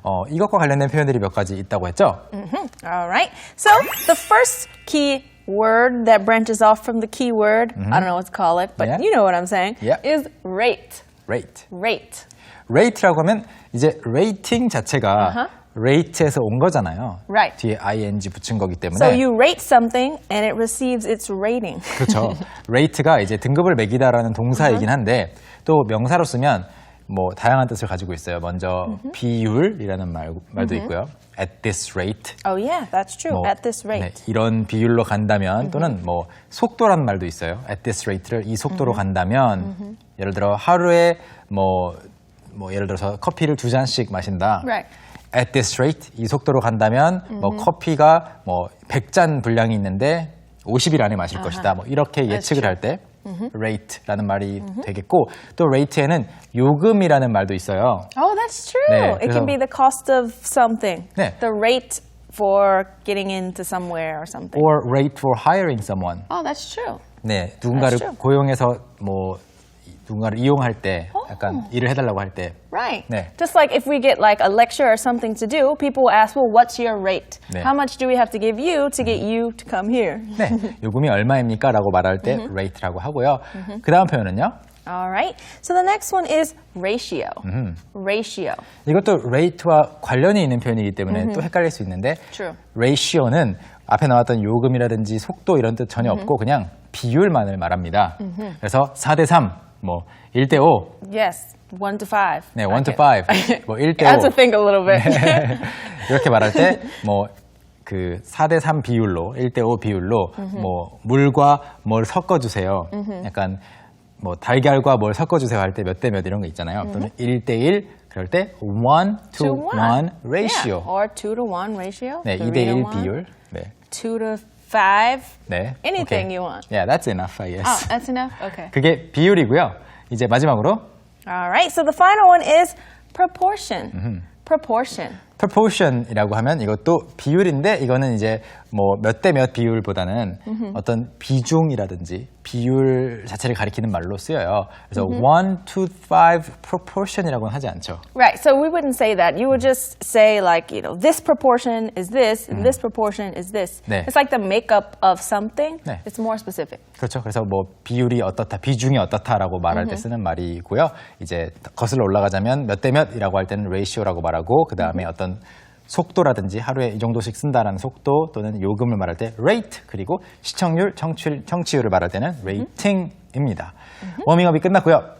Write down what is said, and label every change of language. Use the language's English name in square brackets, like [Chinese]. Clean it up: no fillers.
[Korean] 이것과 관련된 표현들이 몇 가지 있다고 했죠? [English] All right. So the first key word that branches off from the keyword, I don't know what to call it, but Yeah. you know what I'm saying, Yeah. is rate. rate. Rate. [Korean] rate라고 하면 이제 rating 자체가 rate에서 온 거잖아요. [English] Right. [Korean] 뒤에 ing 붙인 거기 때문에. [English] So you rate something and it receives its rating. [Korean] 그렇죠. rate가 이제 등급을 매기다라는 동사이긴 한데 또 명사로 쓰면 뭐 다양한 뜻을 가지고 있어요. 먼저 비율이라는 말도 있고요. [English] at this rate. Oh yeah, that's true. At this rate. [Korean] 네, 이런 비율로 간다면 또는 뭐 속도라는 말도 있어요. [English] at this rate [Korean] 를 이 속도로 간다면 예를 들어 하루에 뭐 예를 들어서 커피를 2잔씩 마신다. [English] Right. at this rate [Korean] 이 속도로 간다면 뭐 커피가 뭐 100잔 분량이 있는데 50일 안에 마실 것이다. 뭐 이렇게 예측을 할 때 rate라는 말이 되겠고 또 rate에는 요금이라는 말도 있어요. [English] Oh, that's true. [Korean] 네, [English] It can [Korean] 그래서- [English] be the cost of something. [Korean] 네. [English] The rate for getting into somewhere or something. or rate for hiring someone. Oh, that's true. [Korean] 네, 누군가를 [English] That's true. [Korean] 고용해서 뭐 누군가를 이용할 때 약간 일을 해달라고 할 때 [English] Right. [Korean] 네. [English] Just like if we get like a lecture or something to do, people will ask, well, what's your rate? [Korean] 네. [English] How much do we have to give you to get you to come here? [Korean] 네, 요금이 얼마입니까? 라고 말할 때 rate라고 하고요. 그 다음 표현은요. [English] All right. So the next one is ratio. Ratio. [Korean] 이것도 rate와 관련이 있는 표현이기 때문에 또 헷갈릴 수 있는데 [English] True. [Korean] ratio는 앞에 나왔던 요금이라든지 속도 이런 뜻 전혀 없고 그냥 비율만을 말합니다. 그래서 4대3, 뭐 1대5, [English] Yes. 1 to 5. 네, 1 to 5, 뭐 I had to [Korean] 1대5 [English] think a little bit. [Korean] 이렇게 말할 때 뭐 그 4대3 비율로 1대5 비율로 뭐 물과 뭘 섞어주세요. 약간 뭐 달걀과 뭘 섞어주세요 할 때 몇 대 몇 이런 거 있잖아요. 또는 1대1 그럴 때 [English] 1 to 1 ratio. Yeah. Or 2 to 1 ratio. [Korean] 네, [English] 3 to [Korean] 2대1 [English] 1, [Korean] 비율. 네. [English] 2 to 5. [Korean] 네. [English] Anything [Korean] 오케이. [English] you want. Yeah, that's enough, I guess. Oh, that's enough? Okay. [Korean] 그게 비율이고요. 이제 마지막으로 [English] All right. So the final one is proportion. Proportion. [Korean] proportion이라고 하면 이것도 비율인데 이거는 이제 뭐 몇 대 몇 비율보다는 어떤 비중이라든지 비율 자체를 가리키는 말로 쓰여요. 그래서 1 to 5 proportion이라고는 하지 않죠. [English] Right. So we wouldn't say that. You would just say like, you know, this proportion is this and this proportion is this. [Korean] 네. [English] It's like the makeup of something. [Korean] 네. [English] It's more specific. [Korean] 그렇죠. 그래서 뭐 비율이 어떻다, 비중이 어떻다라고 말할 때 쓰는 말이고요. 이제 거슬러 올라가자면 몇 대 몇이라고 할 때는 ratio라고 말하고 그 다음에 어떤 속도라든지 하루에 이 정도씩 쓴다라는 속도 또는 요금을 말할 때 rate 그리고 시청률, 청취율을 말할 때는 rating입니다. 워밍업이 끝났고요.